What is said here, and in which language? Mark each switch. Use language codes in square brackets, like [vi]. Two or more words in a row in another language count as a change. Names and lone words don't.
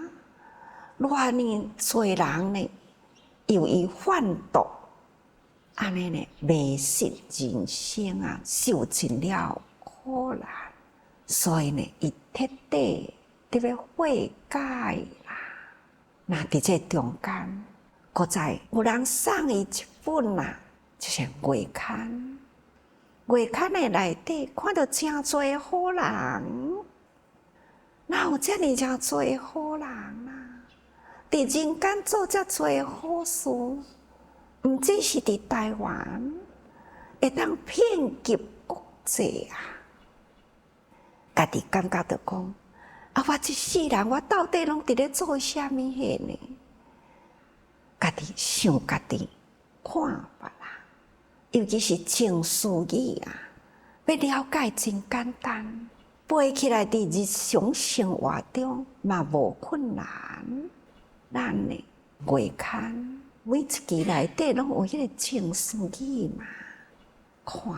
[nan] 偌呢多人呢，由于贩毒，安尼呢迷失人生啊，受尽了苦难，所以呢，伊彻底得要悔改啦。那伫这中间，搁再有人送伊一本啊。就是月刊，月刊的内底看到真侪好人，哪有遮尔真侪好人啊？伫人间做遮侪好事，毋只是伫台湾，会当遍及国际啊！家己感觉着讲，啊，我一世人，我到底拢伫咧做啥物嘢呢？家己想家己看法。尤其是情绪语啊，要了解真简单，背起来伫日常生活中嘛无困难。咱呢月刊每一期内底拢有迄个情绪语嘛，看。